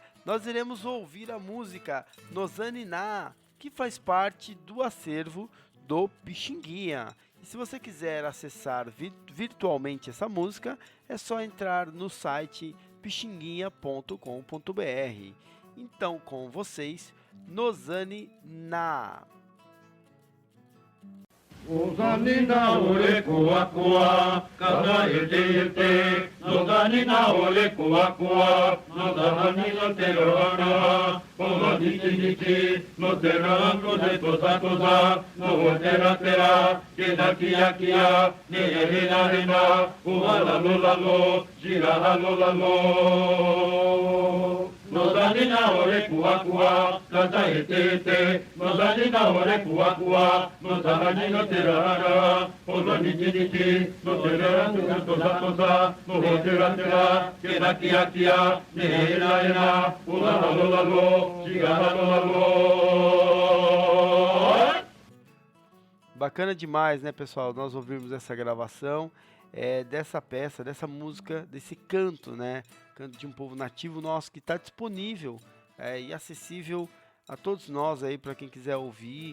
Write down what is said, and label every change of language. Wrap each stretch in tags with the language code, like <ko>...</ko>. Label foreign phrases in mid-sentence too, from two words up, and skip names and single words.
<pt>Nós iremos ouvir a música Nozaniná, que faz parte do acervo do Pixinguinha. E se você quiser acessar virtualmente essa música, é só entrar no site pixinguinha.com.br. Então, com vocês, Nozaniná.</pt> <pab>Nozaniná ole koa koa, kada ete, Nozaniná ole koa koa, Nozani no terana, Ola niti, no terano de toza, no tera, kia, ne hena, uala lo, gira lo. Nozaniná ole koa, kada ete, Nozaniná ole koa, Nozani no terana, Ola niti, no terano de toza, no tera, kia, ne hena, uala lo, gira lo.</pab> <pt>Bacana demais, né, pessoal? Nós ouvirmos essa gravação dessa peça, dessa música, desse canto, né? Canto de um povo nativo nosso que está disponível e acessível a todos nós aí, para quem quiser ouvir.</pt>